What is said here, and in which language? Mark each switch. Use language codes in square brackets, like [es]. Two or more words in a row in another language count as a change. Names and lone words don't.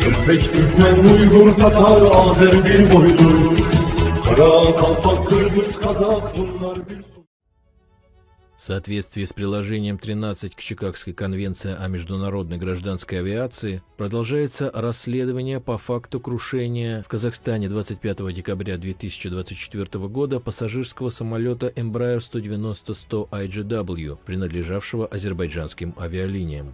[tr] Özbek, Türkmen, Uygur, Tatar, Azer bir boydur. Kara, Kalpak, Kırgız, Kazak bunlar bir... [ru] В соответствии с приложением 13 к Чикагской конвенции о международной гражданской авиации продолжается расследование по факту крушения в Казахстане 25 декабря 2024 года пассажирского самолета Embraer 190-100 IGW, принадлежавшего азербайджанским авиалиниям.